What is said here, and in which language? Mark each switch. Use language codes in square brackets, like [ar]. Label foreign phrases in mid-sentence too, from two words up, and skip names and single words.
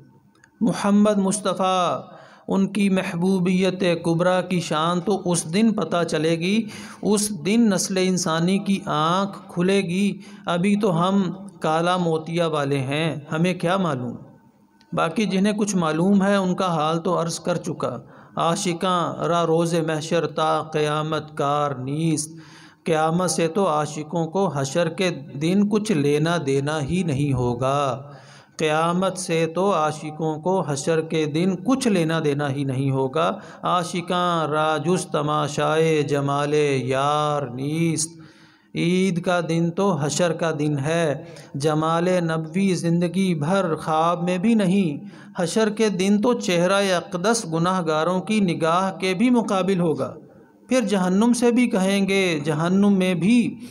[ur] محمد مصطفیٰ، ان کی محبوبیت کبریٰ کی شان تو اس دن پتہ چلے گی، اس دن نسل انسانی کی آنکھ کھلے گی۔ ابھی تو ہم کالا موتیا والے ہیں، ہمیں کیا معلوم؟ باقی جنہیں کچھ معلوم ہے ان کا حال تو عرض کر چکا۔ [fa] عاشقاں را روز محشر تا قیامت کار نیست، [ur] قیامت سے تو عاشقوں کو حشر کے دن کچھ لینا دینا ہی نہیں ہوگا۔ قیامت سے تو عاشقوں کو حشر کے دن کچھ لینا دینا ہی نہیں ہوگا۔ [fa] عاشقاں را جز تماشائے جمال یار نیست، [ur] عید کا دن تو حشر کا دن ہے، جمال نبوی زندگی بھر خواب میں بھی نہیں۔ حشر کے دن تو چہرہ اقدس گناہ گاروں کی نگاہ کے بھی مقابل ہوگا۔ پھر جہنم سے بھی کہیں گے، جہنم میں بھی۔